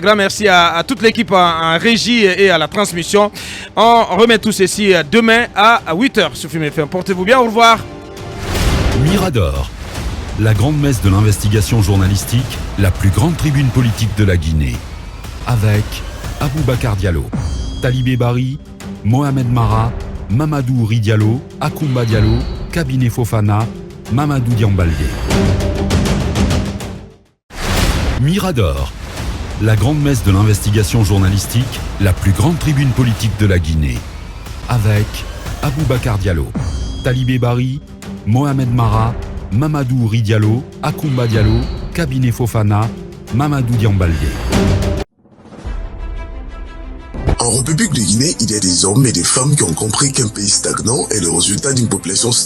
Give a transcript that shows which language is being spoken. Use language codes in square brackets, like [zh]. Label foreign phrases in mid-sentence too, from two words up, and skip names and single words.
[fr] Grand merci à toute l'équipe en régie et à la transmission. On remet tout ceci demain à 8h sur Film FM. Portez-vous bien. Au revoir. Mirador, la grande messe de l'investigation journalistique, la plus grande tribune politique de la Guinée. Avec Aboubacar Diallo, Talibé Bari, Mohamed Mara, Mamadou Ouri Diallo, Akoumba Diallo, Kabinet Fofana, Mamadou Diambaldé. Mirador, la grande messe de l'investigation journalistique, la plus grande tribune politique de la Guinée. Avec Aboubacar Diallo, Talibé Bari, Mohamed Mara, Mamadou Ouri Diallo, Akoumba Diallo, Kabinet Fofana, Mamadou Diambaldé. En République de Guinée, il y a des hommes et des femmes qui ont compris qu'un pays stagnant est le résultat d'une population